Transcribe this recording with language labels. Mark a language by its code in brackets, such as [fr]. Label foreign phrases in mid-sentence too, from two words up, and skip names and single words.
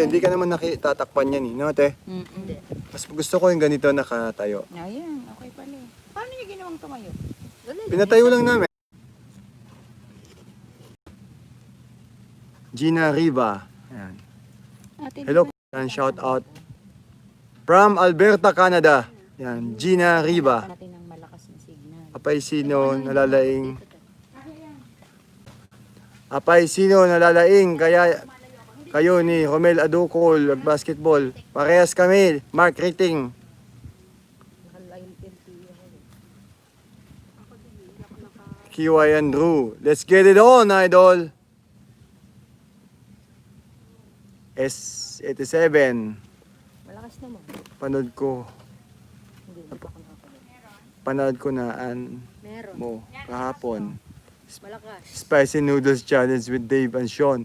[tl] Hindi ka naman nakitatakpan yan eh. No, te? Mas gusto ko yung ganito nakatayo. Ayan, okay pala eh. Paano niyo ginawang tumayo? Pinatayo lang namin. Gina Riva. Ayan. Hello. Yan, [en] shout out. From Alberta, Canada. [tl] Yan, Gina Riva. Natin ng malakas na signal. [ilo] Apay sino nalalaing. Apay sino nalalaing. [tl] Kaya kayo ni Romel Aducol, basketball. Parehas kami. Mark rating. QI Andrew. [en] Let's get it on, idol. S87. [tl] Malakas naman. Panood ko. Hindi pa ako nakapanood. Panood ko na Meron. mo kahapon. Malakas. [en] Spicy Noodles Challenge with Dave and Sean.